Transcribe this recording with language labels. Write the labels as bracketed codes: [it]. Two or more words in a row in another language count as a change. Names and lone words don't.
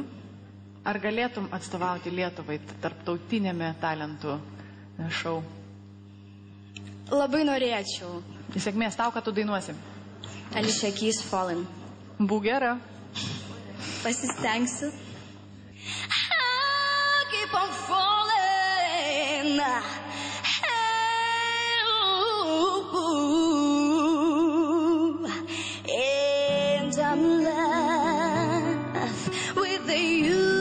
[lt] Ar galėtum atstovauti Lietuvai tarptautinėme talentų šou? Labai norėčiau. Sėkmės tau, kad tu dainuosi. Alicia Keys Fallen. Būk gera. Pasistengsiu. [en] I keep on falling. And I'm left with you.